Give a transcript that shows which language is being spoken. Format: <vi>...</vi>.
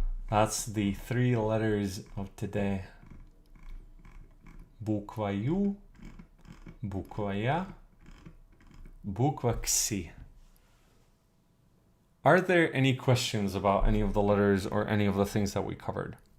<en>That's the 3 letters of today.</en> <ru>Буква Ю, буква Я, буква Кси.</ru> <en>Are there any questions about any of the letters or any of the things that we covered?</en>